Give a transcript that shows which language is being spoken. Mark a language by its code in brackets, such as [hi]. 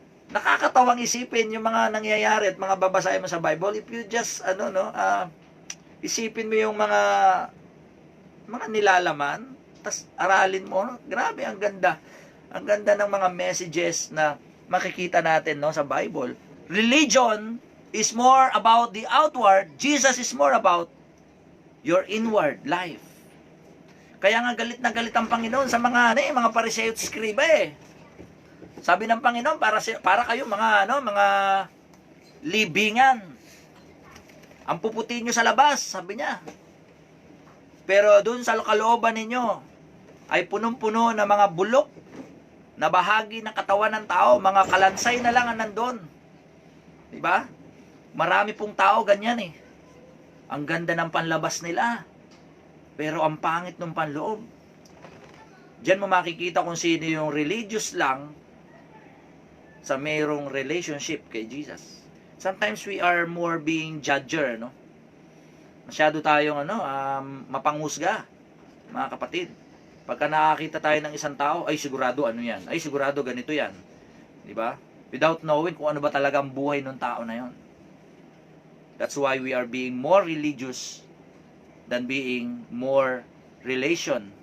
[tl] Nakakatawang isipin yung mga nangyayari at mga babasahin mo sa Bible. [en] If you just, [tl] Isipin mo yung mga nilalaman, tas aralin mo, no? Grabe, ang ganda. Ang ganda ng mga messages na makikita natin, no, sa Bible. [en] Religion is more about the outward, Jesus is more about your inward life. [tl] Kaya nga galit na galit ang Panginoon sa mga Pariseo at Skriba eh. Sabi ng Panginoon, para kayo mga libingan. Ang puputi nyo sa labas, sabi niya. Pero dun sa kalooban ninyo, ay punong-puno na mga bulok na bahagi ng katawan ng tao, mga kalansay na lang ang nandun. Diba? Marami pong tao ganyan eh. Ang ganda ng panlabas nila, pero ang pangit ng panloob. Diyan mo makikita kung sino yung religious lang sa mayroong relationship kay Jesus. [en] Sometimes we are more being judger, no? [tl] Masyado tayong mapanghusga, mga kapatid. Pagka nakakita tayo ng isang tao, ay sigurado ano yan, ay sigurado ganito yan. Di ba? [en] Without knowing [tl] kung ano ba talaga ang buhay ng tao na yon. [en] That's why we are being more religious than being more relational.